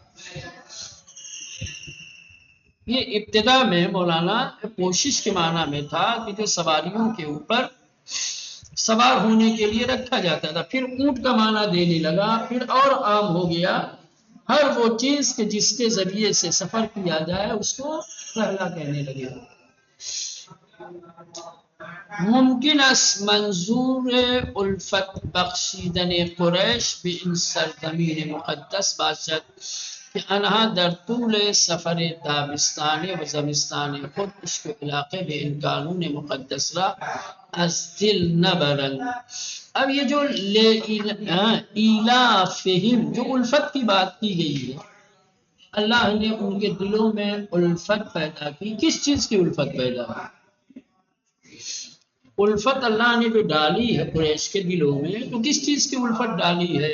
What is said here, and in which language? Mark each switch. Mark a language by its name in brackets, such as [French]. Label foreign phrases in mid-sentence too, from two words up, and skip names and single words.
[Urdu] یہ ابتدا میں مولانا کوشش کے معنی میں تھا کہ جو سواریوں کے اوپر سوار ہونے کے لیے رکھا جاتا تھا، پھر اونٹ کا معنی دینے لگا، پھر اور عام ہو گیا ہر وہ چیز کہ جس کے ذریعے سے سفر کیا جائے اس کو رحلہ کہنے لگے. [Persian] ممکن است منظور الفت بخشیدن قریش به این سرزمین مقدس باشد که آنها در طول سفر تابستانه و زمستانه خود عشق و علاقه به این قانون مقدس را از دل نبرند. [Urdu] اب یہ جو ایلافہم جو الفت کی بات کی گئی ہے، اللہ نے ان کے دلوں میں الفت پیدا کی. کس چیز کی الفت پیدا کی؟ الفت اللہ نے جو ڈالی ہے قریش کے دلوں میں، تو کس چیز کی الفت ڈالی ہے؟